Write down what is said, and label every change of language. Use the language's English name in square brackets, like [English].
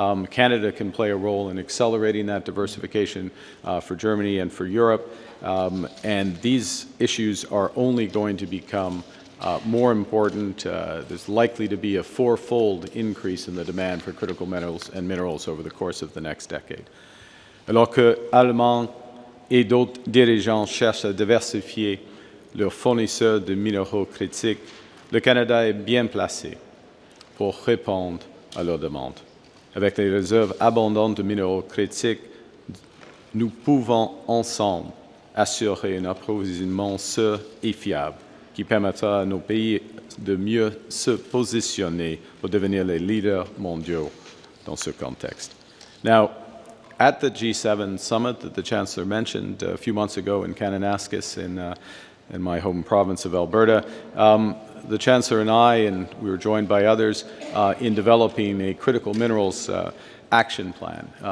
[English] Canada can play a role in accelerating that diversification for Germany and for Europe. And these issues are only going to become more important. There's likely to be a fourfold increase in the demand for critical metals and minerals over the course of the next decade. [French] Alors que Allemands et d'autres dirigeants cherchent à diversifier leurs fournisseurs de minéraux critiques, le Canada est bien placé pour répondre à leur demande. Avec les réserves abondantes de minéraux critiques, nous pouvons ensemble assurer un approvisionnement sûr et fiable qui permettra à nos pays de mieux se positionner pour devenir les leaders mondiaux dans ce contexte. [English] Now, at the G7 summit that the Chancellor mentioned a few months ago in Kananaskis in my home province of Alberta, the Chancellor and I, and we were joined by others, in developing a critical minerals action plan.